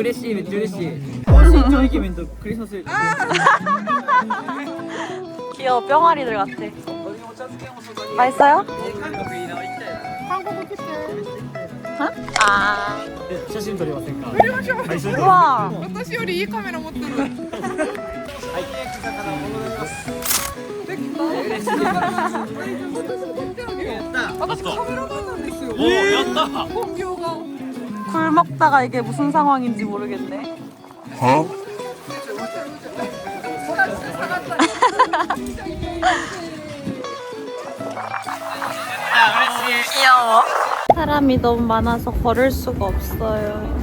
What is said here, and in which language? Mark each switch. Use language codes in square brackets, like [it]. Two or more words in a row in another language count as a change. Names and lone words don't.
[ja] 嬉しいめっちゃ嬉しい身長イケメンとクリスマス [ko] 귀여워. 뿅아리들 같아. 맛있어요? 어? 아. [ja] 写真撮りませんか [ko] 우와. [ja] 私よりいいカメラ持ってる。私カメラマンなんですよ。やった。本業が。 [ko] 굴 먹다가 이게 무슨 상황인지 모르겠네. 귀여워. 사람이 너무 많아서 걸을 수가 없어요.